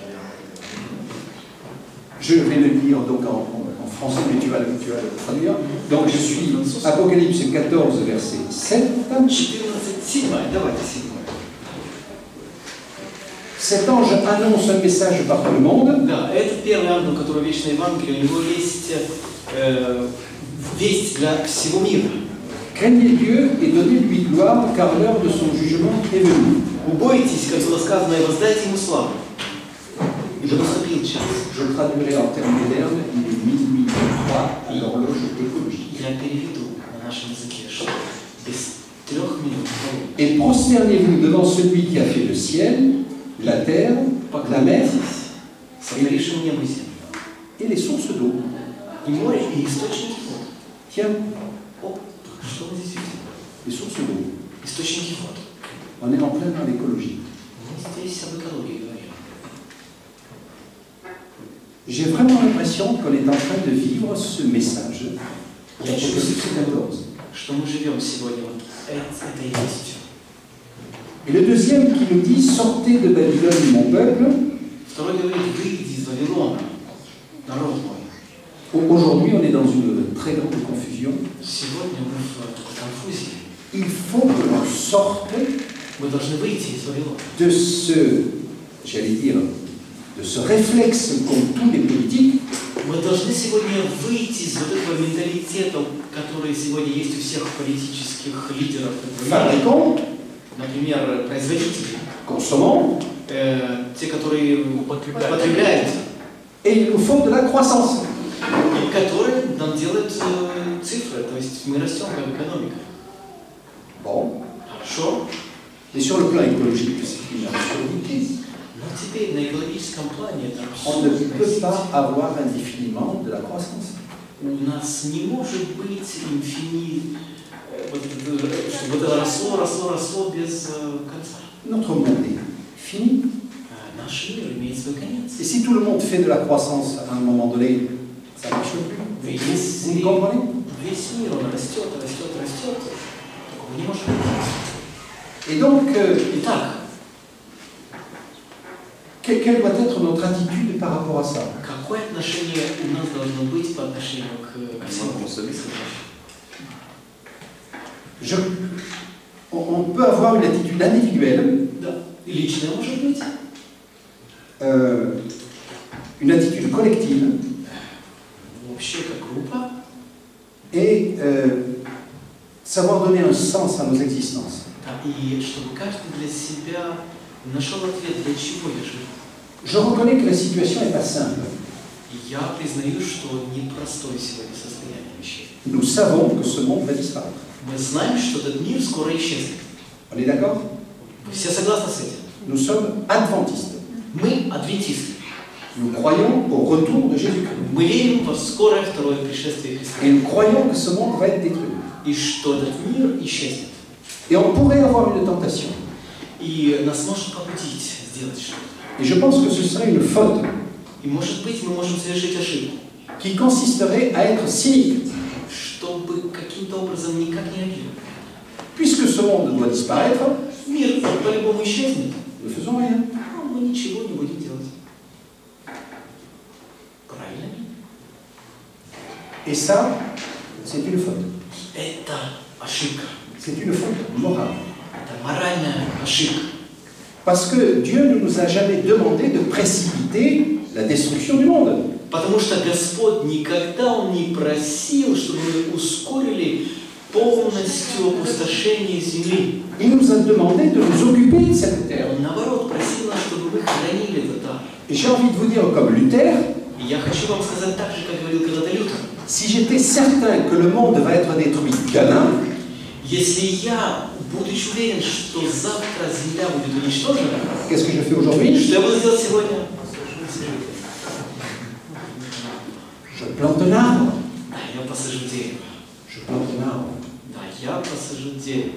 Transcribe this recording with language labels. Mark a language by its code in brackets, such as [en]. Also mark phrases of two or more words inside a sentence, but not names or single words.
[fr] Je vais le lire donc en français, mais tu vas le traduire. Donc je suis Apocalypse 14, verset 7. [ru] 14, давайте 7. [fr] Cet ange annonce un message par tout le monde. [ru] Да, это первый ангел, который вечное Евангелие, у него есть весть для всего мира. [fr] Craignez Dieu et donnez-lui gloire, car l'heure de son jugement est venue. [ru] Убойтесь, как было сказано, и воздайте ему славу. Ибо наступил час. [fr] Je traduirai en termes modernes, il est minuit 3 à l'horloge écologique. [ru] Я переведу на нашем языке, что без 3 минут. [fr] Et prosternez-vous devant celui qui a fait le ciel, la terre, la mer [ru] Сотворившему небо и землю. [fr] et les sources d'eau. [ru] И море, и источники вод. [fr] Tiens, [ru] О, что мы здесь видим? [fr] les sources d'eau. [ru] Источники вод. [fr] On est en plein dans l'écologie. [ru] Мы здесь об экологии говорим. [fr] J'ai vraiment l'impression qu'on est en train de vivre ce message d'Apocalypse 14. [ru] Что мы живем сегодня вот этой вестью. [fr] Et le deuxième qui nous dit « Sortez de Babylone, mon peuple ». [ru] Второй говорит, выйди из Вавилона, народ мой. [fr] Aujourd'hui, on est dans une très grande confusion. [ru] Сегодня мы в такой конфузии. [fr] Il faut que l'on sorte [ru] Мы должны выйти из Вавилона. [fr] de ce, j'allais dire, de ce réflexe qu'ont tous les politiques. [ru] Мы должны сегодня выйти из вот этого менталитета, который сегодня есть у всех политических лидеров. [fr] Fabricants, [ru] Например, производители, [fr] consommons, [ru] те, которые потребляют, [fr] et il nous faut de la croissance. [ru] и которые нам нам делают цифры, то есть мы растем как экономика. [fr] Bon, [ru] Хорошо, [fr] mais sur le plan écologique, c'est une absurdité. [ru] но теперь на экологическом плане это [fr] On ne peut [ru] абсурдность. [fr] pas avoir indéfiniment de la croissance. [ru] У нас не может быть инфинит, чтобы это росло без конца. [fr] Notre monde est fini. [ru] Наш мир имеет свой конец. [fr] Et si tout le monde fait de la croissance à un moment donné, ça ne marche plus. Vous me comprenez? [ru] Весь мир, он растет. Такого не может быть. [fr] Et donc, [ru] Итак, [fr] quelle doit être notre attitude par rapport à ça? [ru] какое отношение у нас должно быть по отношению ко всему? [fr] On peut avoir une attitude individuelle, [ru] Да. И личное может быть, [fr] une attitude collective [ru] вообще как группа, [fr] et savoir donner un sens à nos existences. [ru] да, и чтобы каждый для себя нашел ответ, для чего я живу. [fr] Je reconnais que la situation n'est pas simple. [ru] И я признаю, что непростое сегодня состояние вещей. [fr] Nous savons que ce monde va disparaître. [ru] Мы знаем, что этот мир скоро исчезнет. [fr] On est d'accord? [ru] Вы все согласны с этим? [fr] Nous sommes adventistes. [ru] Мы адвентисты. [fr] Nous croyons au retour de Jésus-Christ. [ru] Мы верим в скорое второе пришествие Христа. [fr] Et nous croyons que ce monde va être détruit. [ru] И что этот мир исчезнет. [fr] Et on pourrait avoir une tentation. [ru] И нас может побудить сделать что-то. [fr] Et je pense que ce serait une faute [ru] И может быть мы можем совершить ошибку, [fr] qui consisterait à être cynique. [ru] чтобы каким-то образом никак не реагировать. [fr] Puisque ce monde doit disparaître, [ru] Мир по-любому исчезнет, [fr] nous ne faisons rien. [ru] а мы ничего не будем делать. Правильно? [fr] Et ça, c'est une faute. [ru] Это ошибка. [fr] C'est une faute morale. [ru] Это моральная ошибка. [fr] Parce que Dieu ne nous a jamais demandé de précipiter la destruction du monde. [ru] Потому что Господь никогда Он не просил, чтобы мы ускорили полностью опустошение земли. [fr] Il nous a demandé de nous occuper de cette terre. [ru] Он, наоборот, просил нас, чтобы мы хранили это там. [fr] Et j'ai envie de vous dire, comme Luther, [ru] И я хочу вам сказать так же, как говорил когда-то Лютер. [fr] si j'étais certain que le monde va être détruit demain, [ru] Если я, будучи уверен, что завтра Земля будет уничтожена, [fr] qu'est-ce que je fais aujourd'hui? [ru] что я буду делать сегодня? [fr] Je plante un arbre. [ru] Да, я посажу дерево. [fr] Je plante un arbre. [ru] Да, я посажу дерево.